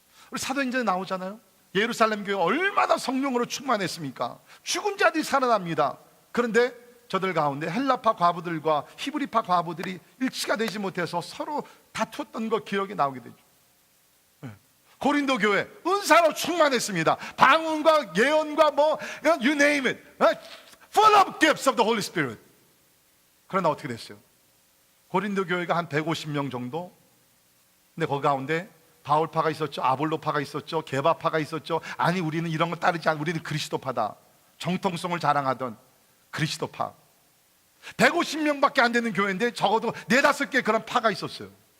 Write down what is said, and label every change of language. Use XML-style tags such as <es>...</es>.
<ko>우리 사도행전에 나오잖아요. 예루살렘 교회 얼마나 성령으로 충만했습니까? 죽은 자들이 살아납니다. 그런데 저들 가운데 헬라파 과부들과 히브리파 과부들이 일치가 되지 못해서 서로 다투었던 거 기억이 나오게 되죠. 고린도 교회 은사로 충만했습니다. 방언과 예언과 뭐</ko> <en>you name it, full of gifts of the Holy Spirit.</en> <ko>그러나 어떻게 됐어요? 고린도 교회가 한 150명 정도. 근데 그 가운데 바울파가 있었죠, 아볼로파가 있었죠, 게바파가 있었죠. 아니 우리는 이런 거 따르지 않고 우리는 그리스도파다, 정통성을 자랑하던 그리스도파. 150명밖에 안 되는 교회인데 적어도 4-5개 그런 파가 있었어요.</ko>